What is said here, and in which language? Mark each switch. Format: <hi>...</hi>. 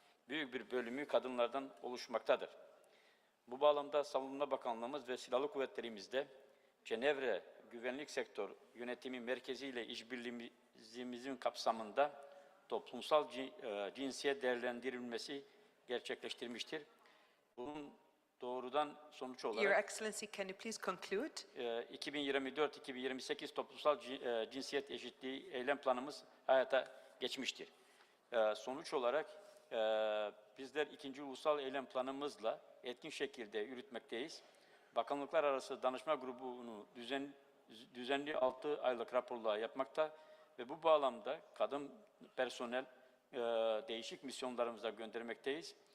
<tr>büyük bir bölümü kadınlardan oluşmaktadır. Bu bağlamda Savunma Bakanlığımız ve Silahlı Kuvvetlerimizde Cenevre Güvenlik Sektör Yönetimi Merkezi ile işbirliğimizin kapsamında toplumsal cinsiyet değerlendirilmesi gerçekleştirmiştir. Bunun doğrudan sonuç olarak</tr> <en>Your Excellency, can you please conclude?</en> <tr>2024-2028 toplumsal cinsiyet eşitliği eylem planımız hayata geçmiştir. Sonuç olarak bizler 2. Ulusal Eylem Planımızla etkin şekilde yürütmekteyiz. Bakanlıklar arası danışma grubunu düzenli 6 aylık raporlar yapmakta ve bu bağlamda kadın personel değişik misyonlarımıza göndermekteyiz.</tr>